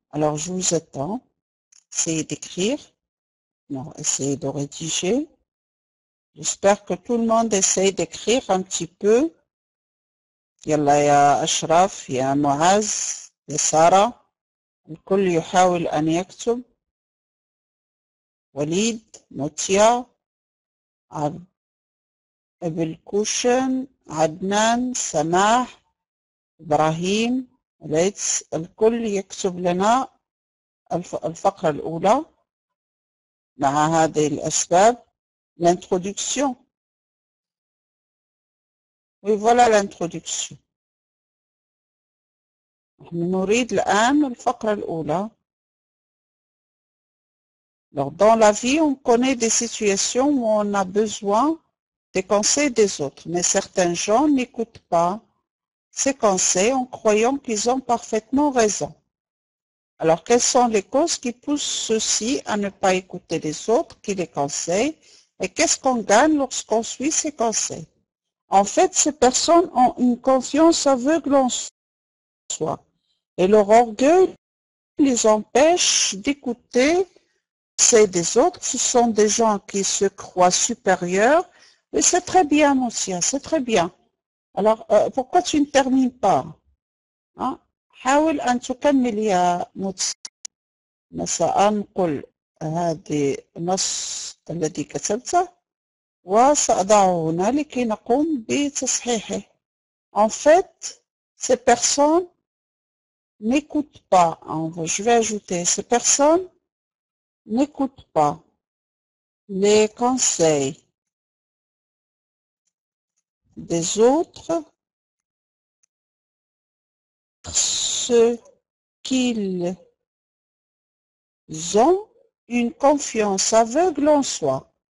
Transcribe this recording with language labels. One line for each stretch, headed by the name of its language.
French: Alors, je vous attends. Essayez d'écrire. Essayez de rédiger. J'espère que tout le monde essaye d'écrire un petit peu.
Arabic: يلا يا أشرف يا معاذ يا سارة الكل يحاول أن يكتب. وليد موتيا أبل كوشن عدنان سماح إبراهيم ليتس الكل يكتب لنا الفقرة الأولى مع هذه الأسباب.
French: L'introduction. Oui, voilà l'introduction.
Arabic: نريد الآن الفقرة الأولى.
French: Alors, dans la vie, on connaît des situations où on a besoin des conseils des autres, mais certains gens n'écoutent pas ces conseils en croyant qu'ils ont parfaitement raison. Alors, quelles sont les causes qui poussent ceux-ci à ne pas écouter les autres qui les conseillent? Et qu'est-ce qu'on gagne lorsqu'on suit ces conseils? En fait, ces personnes ont une confiance aveugle en soi. Et leur orgueil les empêche d'écouter ces des autres. Ce sont des gens qui se croient supérieurs. Et c'est très bien, mon chien, c'est très bien. Alors, pourquoi tu ne termines pas?
Arabic: حاول أن تكمل يا موتسي. سأنقل هذا النص الذي كتبته وسأضعه هنا لكي نقوم بتصحيحه.
French: En fait, ces personnes n'écoutent pas. Je vais ajouter, ces personnes n'écoutent pas les conseils des autres, ceux qu'ils ont une confiance aveugle en soi.